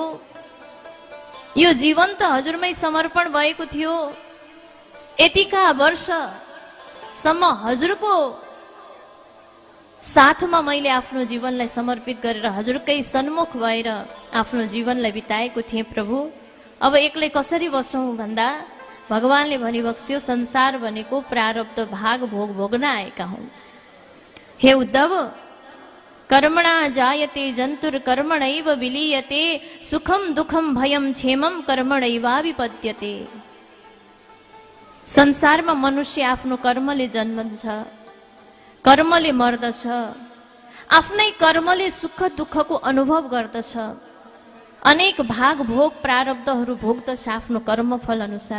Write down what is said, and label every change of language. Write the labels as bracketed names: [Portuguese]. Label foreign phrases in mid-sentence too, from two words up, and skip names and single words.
[Nepali] यो जीवन त हजुरमै समर्पण भएको थियो, यतिका वर्षसम्म हजुरको साथमा मैले आफ्नो जीवनलाई समर्पित गरेर हजुरकै सन्मुख भएर आफ्नो जीवनलाई बिताएको थिएँ प्रभु। अब एक्लै कसरी बसौँ भन्दा भगवानले भनिबक्स्यो, संसार भनेको प्रारब्ध भाग भोग भोग्न आएका हौं। [Sanskrit] हे उद्धव, कर्मणा जायते जन्तुर कर्मणैव विलीयते, सुखम दुखम भयम क्षेमम कर्मणैवाभिपद्यते। [Nepali] संसारमा मनुष्य आफ्नो कर्मले जन्मन्छ, कर्मले मर्दछ, आफ्नै कर्मले सुख दुःखको अनुभव गर्दछ, अनेक भाग भोग प्रारब्धहरू भोग्दछ आफ्नो कर्मफल अनुसार।